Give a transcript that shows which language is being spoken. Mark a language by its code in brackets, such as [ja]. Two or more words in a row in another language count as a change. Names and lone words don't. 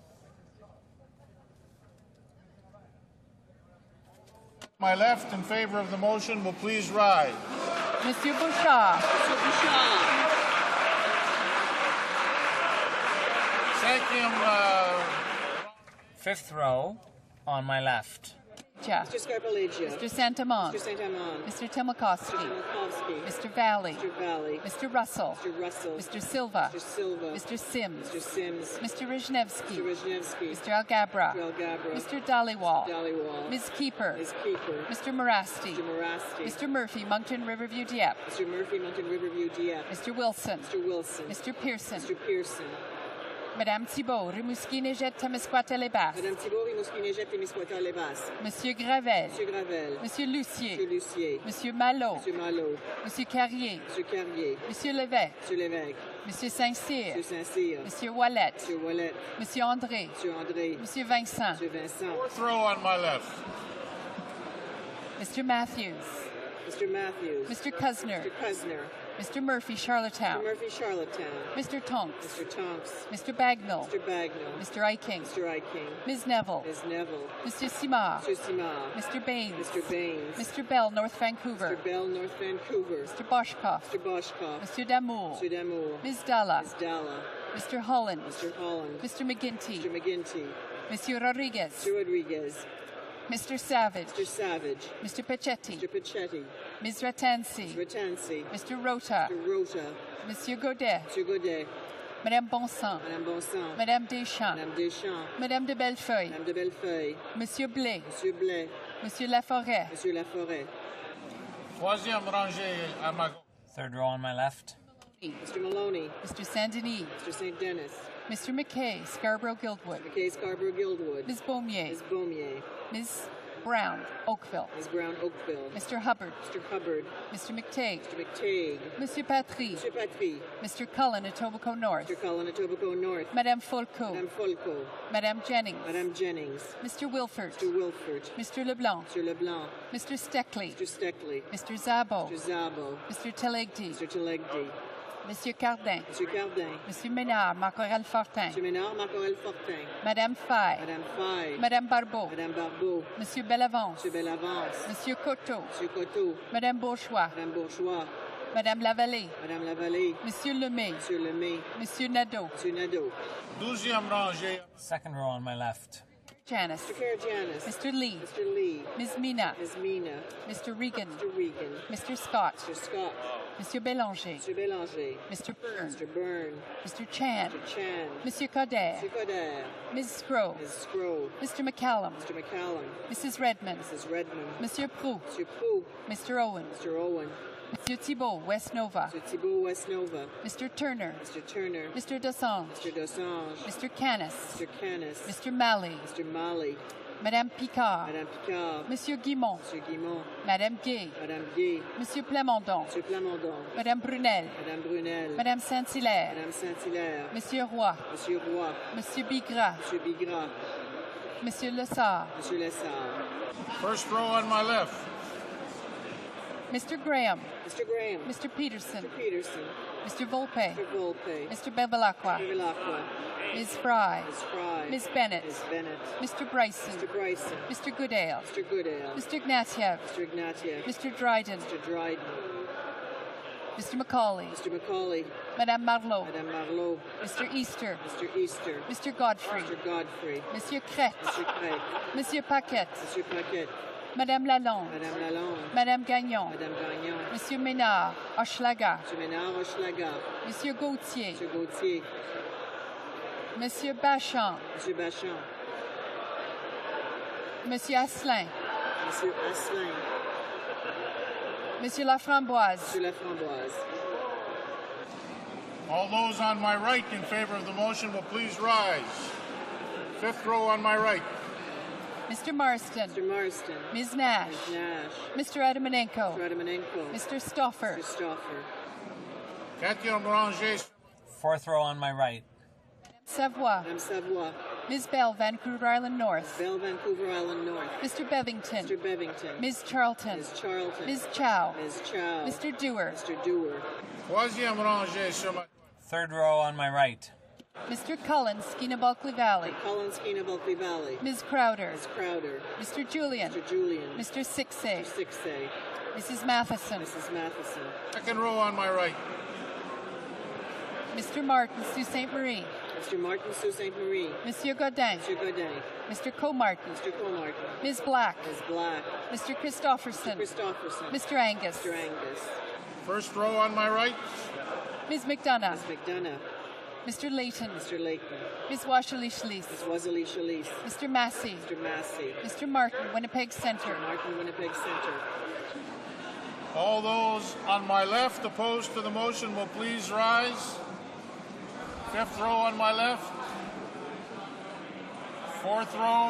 [en] My left in favor of the motion will please rise. Monsieur Bouchard. Monsieur Bouchard. Second, fifth row on my left. Mr. Scarpaleggia. Mr. Santamon. Mr. Santamon. Mr. Timokoski. Timokovsky. Mr. Valley. Mr. Valley. Mr. Russell. Mr. Russell. Mr. Silva. Mr. Silva. Mr. Sims. Mr. Sims. Mr. Rizhnevsky. Mr. Rizhnevsky. Mr. Algabra. Mr. Algabra. Mr. Dhaliwal. Dhaliwal. Ms. Keeper. Ms. Keeper. Mr. Morasti. Mr. Morasti. Mr. Murphy, Moncton Riverview, Dieppe. Mr. Murphy, Mountain Riverview, Dieppe. Mr. Wilson. Mr. Wilson. Mr. Pearson. Mr. Pearson. Madame Thibault, Rimouski-Neigette, Témiscouata-les-Basses. Madame Thibault, Rimouski-Neigette, Témiscouata-les-Basses. Monsieur Gravel. Monsieur Gravel. Monsieur Lucier. Monsieur Lucier. Monsieur Malot. Monsieur Malot. Monsieur Carrier. Monsieur Carrier. Monsieur Lévesque. Monsieur Lévesque. Monsieur Saint-Cyr. Monsieur Saint-Cyr. Monsieur Wallet. Monsieur Wallet. Monsieur André. Monsieur André. Monsieur Vincent. Monsieur Vincent. Fourth row on my left. Mr. Matthews. Mr. Matthews. Mr. Cuzner. Mr. Cuzner. Mr. Murphy, Charlottetown. Mr. Murphy, Charlottetown. Mr. Tonks. Mr. Tonks. Mr. Bagnall. Mr. Bagnall. Mr. Iking. Mr. Iking. Ms. Neville. Ms. Neville. Monsieur Simard. Mr. Simard. Mr. Baines. Mr. Baines. Mr. Bell, North Vancouver. Mr. Bell, North Vancouver. Mr. Boschkoff. Mr. Boschkoff. Monsieur Damour. Mr. Damour. Ms. Dalla. Ms. Dalla. Mr. Holland. Mr. Holland. Mr. McGinty. Mr. McGinty. Monsieur Rodriguez. Mr. Rodriguez. Mr. Savage. Mr. Savage. Mr. Pachetti. Mr. Pachetti. Ms. Ratansi. Mr. Ratansi. Mr. Rota. Mr. Rota. Monsieur Godet. Monsieur Godet. Madame Bonsan. Madame Bonsan. Madame Deschamps. Madame Deschamps. Madame de Bellefeuille. Madame de Bellefeuille. Monsieur Blais. Monsieur Blais. Monsieur Laforêt. Monsieur Laforêt. [fr] Troisième rangée à ma gauche. [en] Third row on my left. Mr. Maloney. Mr. Saint-Denis. Mr. St. Dennis. Mr. McKay, Scarborough-Guildwood. Mr. McKay, Scarborough-Guildwood. Ms. Beaumier. Ms. Beaumier. Ms. Brown, Oakville. Ms. Brown, Oakville. Mr. Hubbard. Mr. Hubbard. Mr. McTague. Mr. McTague. Monsieur Patry. Monsieur Patry. Mr. Cullen, Etobicoke North. Mr. Cullen, Etobicoke North. Madame Folco. Madame Folco. Madame Jennings. Madame Jennings. Mr. Wilford. Mr. Wilford. Mr. Leblanc. Mr. Leblanc. Mr. Steckley. Mr. Steckley. Mr. Zabo. Mr. Zabo. Mr. Telegdi. Mr. Telegdi. Monsieur Cardin. Monsieur Cardin. Monsieur Ménard, Marcorel Fortin. Monsieur Ménard, Marcorel Fortin. Madame Faye. Madame Faye. Madame Barbeau. Madame Barbeau. Monsieur Bellavance. Monsieur Bellavance. Monsieur Coteau. Monsieur Coteau. Madame Bourgeois. Madame Bourgeois. Madame Lavallée. Madame Lavallée. Monsieur Lemay. Monsieur Lemay. Monsieur Nadeau. Monsieur Nadeau. [fr] Douzième rangée. [en] Second row on my left. Janice. Mr. Karagianis. Mr. Lee. Mr. Lee. Ms. Mina. Ms. Mina. Mr. Regan. Mr. Regan. Mr. Scott. Mr. Scott. Monsieur Bélanger. Mr. Bélanger. Mr. Byrne. Mr. Byrne. Mr. Chan. Mr. Chan. Monsieur Coder. Mr. Coder. Ms. Scrow. Ms. Scrow. Mr. McCallum. Mr. McCallum. Mrs. Redmond. Mrs. Redmond. Monsieur Proux. Monsieur Proux. Mr. Owen. Mr. Owen. Monsieur Thibault, West Nova. Mr. Thibault, West Nova. Mr. Turner. Mr. Turner. Mr. Dosange. Mr. Dosange. Mr. Canis. Mr. Canis. Mr. Malley. Mr. Malley. Madame Picard. Madame Picard. Monsieur Guimont. Monsieur Guimont. Madame Gay. Madame Gay. Monsieur Plamondon. Monsieur Plamondon. Madame Brunel. Madame Brunel. Madame Saint-Hilaire. Madame Saint-Hilaire. Monsieur Roy. Monsieur Roy. Monsieur Bigras. Monsieur Bigras. Monsieur Lessard. Monsieur Lessard. First row on my left. Mr. Graham. Mr. Graham. Mr. Peterson. Mr. Peterson. Mr. Volpe. Mr. Volpe. Mr. Bevilacqua. Mr. Bevilacqua. Ms. Fry. Ms. Fry. Ms. Bennett. Ms. Bennett. Mr. Bryson. Mr. Bryson. Mr. Goodale. Mr. Goodale. Mr. Ignatieff. Mr. Ignatieff. Mr. Dryden. Mr. Dryden. Mr. Macaulay. Mr. Macaulay. Madame Marlowe. Madame Marlowe. Mr. Easter. Mr. Easter. Mr. Godfrey. Mr. Godfrey. Monsieur Crête. Mr. Craig. Monsieur Paquette. Monsieur Paquette. Madame Lalonde. Madame Lalonde. Madame Gagnon. Madame Gagnon. Monsieur Ménard. Hochelaga. Monsieur Ménard Hochelaga. Monsieur Gauthier. Monsieur Gauthier. Monsieur Bachand. Monsieur Bachand. Monsieur Asselin. Monsieur Asselin. Monsieur Laframboise. Monsieur Laframboise. All those on my right in favor of the motion will please rise. Fifth row on my right. Mr. Marston. Mr. Marston. Ms. Nash. Ms. Nash. Mr. Adamanenko. Mr. Adamanenko. Mr. Stauffer. Mr. Stauffer. Catherine Branger. Fourth row on my right. Savoie. Madame Savoie. Ms. Bell, Vancouver Island North. Bell, Vancouver Island North. Mr. Bevington. Mr. Bevington. Ms. Charlton. Ms. Charlton. Ms. Chow. Ms. Chow. Mr. Dewar. Mr. Dewar. [fr] Troisième rangée sur ma... [en] Third row on my right. Mr. Cullen, Skeena-Bulkley Valley. Cullen, Skeena-Bulkley Valley. Ms. Crowder. Ms. Crowder. Mr. Julian. Mr. Julian. Mr. Sixay. Mr. Sixay. Mrs. Matheson. Mrs. Matheson. Second row on my right. Mr. Martin, Sault Ste. Marie. Mr. Martin, Sault Ste. Marie. Monsieur Godin. Monsieur Godin. Mr. Co-Martin. Mr. Comartin. Ms. Black. Ms. Black. Mr. Christofferson. Mr. Christofferson. Mr. Angus. Mr. Angus. First row on my right. Ms. McDonough. Ms. McDonough. Mr. Layton. Mr. Layton. Ms. Washalee-Schlise. Ms. Wazali-Schalise. Mr. Massey. Mr. Massey. Mr. Martin, Winnipeg Centre. Martin, Winnipeg Centre. All those on my left opposed to the motion will please rise. Fifth row on my left. Fourth row.